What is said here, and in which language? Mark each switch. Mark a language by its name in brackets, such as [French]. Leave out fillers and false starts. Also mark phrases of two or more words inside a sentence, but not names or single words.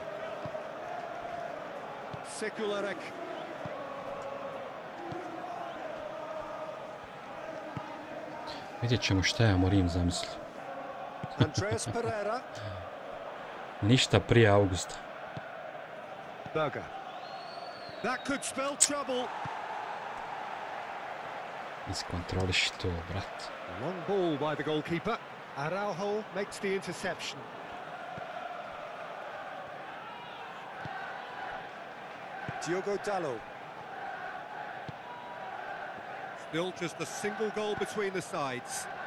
[Bosnian] Vidjet ćemo šta je Amorim zamislio. Ništa prije augusta. Iskontroliš to, brat. [English] Long ball by the goalkeeper. Araujo makes the interception. Diogo Dalot. Still just a single goal between the sides.